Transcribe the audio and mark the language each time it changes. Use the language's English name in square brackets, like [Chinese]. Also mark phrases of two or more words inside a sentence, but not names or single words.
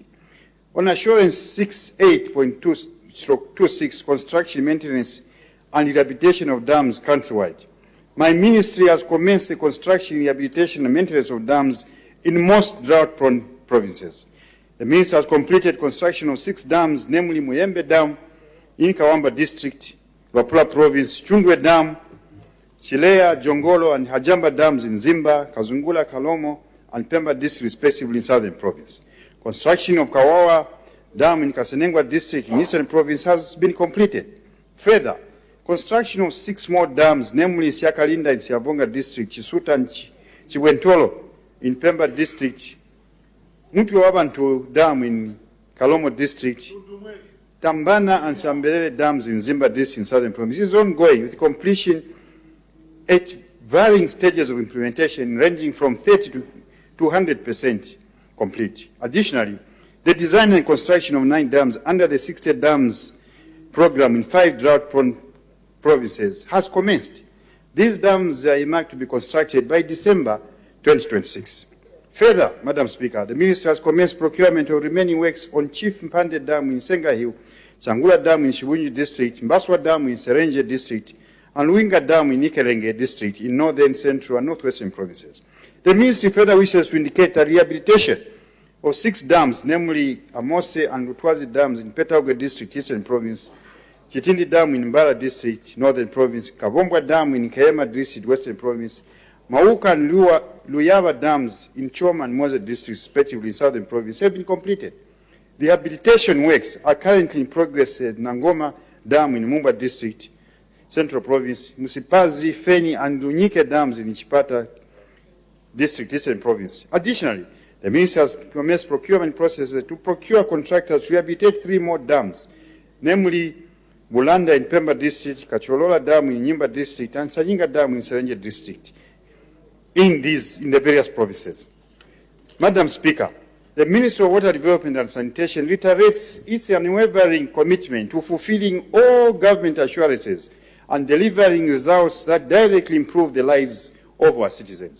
[English] On Assurance 68.26, construction, maintenance, and rehabilitation of dams countrywide, my ministry has commenced the construction, rehabilitation, and maintenance of dams in most drought-prone provinces. The ministry has completed construction of 6 dams, namely Muyembe Dam in Kawamba District, Wapula Province, Chundwe Dam, Chilea, Jongolo, and Hajamba Dams in Zimba, Kazungula, Kalomo, and Pemba District, respectively, in Southern Province. Construction of Kawawa Dam in Kasenengwa District in Eastern Province has been completed. Further, construction of 6 more dams, namely Siakalinda in Siavonga District, Chisuta and Chiwentolo in Pemba District, Mutwabantu Dam in Kalomo District, Tambana and Sambelele dams in Zimba District in Southern Province is ongoing, with completion at varying stages of implementation ranging from 30 to 100% complete. Additionally, the design and construction of 9 dams under the 60 dams program in 5 drought-prone provinces has commenced. These dams are earmarked to be constructed by December 2026. Further, Madam Speaker, the Ministry has commenced procurement of remaining works on Chief Mpande Dam in Senga Hill, Changula Dam in Shibunyu District, Mbaswa Dam in Serenje District, and Winga Dam in Nikelenge District in northern, central, and northwestern provinces. The Ministry further wishes to indicate that rehabilitation of 6 dams, namely Amose and Lutwazi Dams in Petauge District, Eastern Province, Chitindi Dam in Mbala District, Northern Province, Kabombwa Dam in Kayema District, Western Province, Mauka and Luyava Dams in Choma and Moze Districts, respectively, in Southern Province, have been completed. Rehabilitation works are currently in progress at Nangoma Dam in Mumba District, Central Province, Musipazi, Feni, and Lunyike Dams in Chipata District, Eastern Province. Additionally, the Ministry has commenced procurement processes to procure contractors to rehabilitate 3 more dams, namely Bulanda in Pemba District, Kacholola Dam in Nyimba District, and Sajinga Dam in Serenje District, in the various provinces. Madam Speaker, the Ministry of Water Development and Sanitation reiterates its unwavering commitment to fulfilling all government assurances and delivering results that directly improve the lives of our citizens.